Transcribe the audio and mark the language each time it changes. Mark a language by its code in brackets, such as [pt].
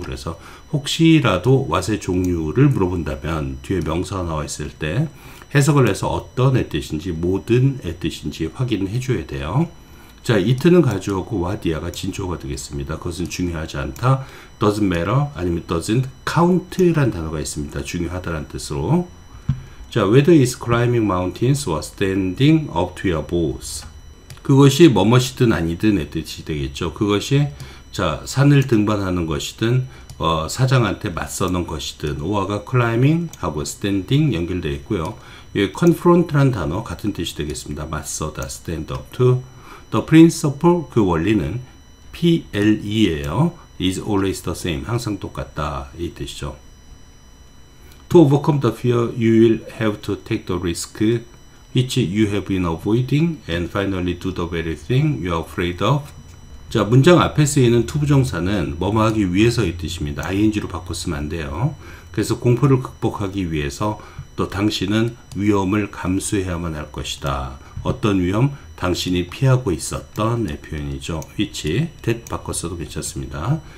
[ko] 그래서 혹시라도 what의 종류를 물어본다면 뒤에 명사가 나와 있을 때 해석을 해서 어떤의 뜻인지 모든의 뜻인지 확인해 줘야 돼요. 자, it는 가주어고 what이야가 진주어가 되겠습니다. 그것은 중요하지 않다. [en] doesn't matter [ko] 아니면 [en] doesn't count [ko] 라는 단어가 있습니다. 중요하다는 뜻으로. 자, [en] whether it's climbing mountains or standing up to your boss. [ko] 그것이 뭐뭇이든 아니든의 뜻이 되겠죠. 그것이 자, 산을 등반하는 것이든 사장한테 맞서는 것이든 오아가 climbing 하고 standing 연결되어 있고요. 여기 confront라는 단어 같은 뜻이 되겠습니다. 맞서다 [en] stand up to. The principle [ko] 그 원리는 PLE예요. [en] is always the same [ko] 항상 똑같다 이 뜻이죠. [en] To overcome the fear you will have to take the risk which you have been avoiding and finally do the very thing you are afraid of. [ko] 자, 문장 앞에 쓰이는 투부정사는 뭐뭐 하기 위해서의 뜻입니다. ing로 바꿨으면 안 돼요. 그래서 공포를 극복하기 위해서 또 당신은 위험을 감수해야만 할 것이다. 어떤 위험? 당신이 피하고 있었던 표현이죠. which, that 바꿨어도 괜찮습니다.